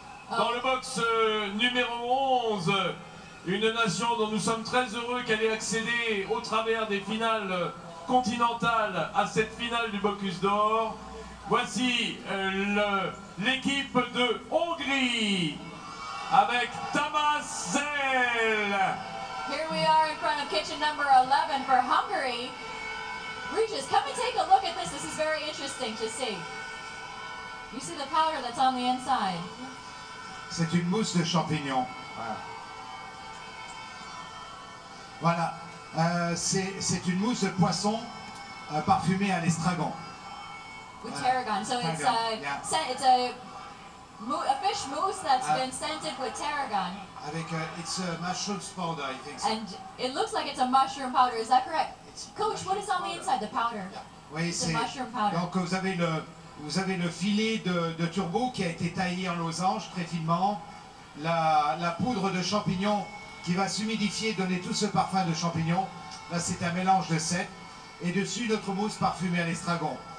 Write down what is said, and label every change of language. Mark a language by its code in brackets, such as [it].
[fr] Dans le box numéro 11, une nation dont nous sommes très heureux qu'elle ait accédé au travers des finales continentales à cette finale du Bocuse d'Or. Voici l'équipe de Hongrie avec Tamás Zell. [en] Here we are in front of kitchen number 11 for Hungary. Regis, come and take a look at this. This is very interesting to see. You see the powder that's on the inside. [fr] C'est une mousse de champignons. Voilà. C'est une mousse de poisson parfumée à l'estragon. [en] With tarragon. So it's Yeah. it's a fish mousse that's been scented with tarragon. Avec it's a mushroom powder, I think. So. And it looks like it's a mushroom powder. Is that correct? Coach, what is on the inside? The powder. [fr] Oui, [en] It's a mushroom powder. [fr] Donc vous avez le filet de turbo qui a été taillé en losange très finement, la poudre de champignons qui va s'humidifier, donner tout ce parfum de champignons. Là, c'est un mélange de 7 et dessus notre mousse parfumée à l'estragon.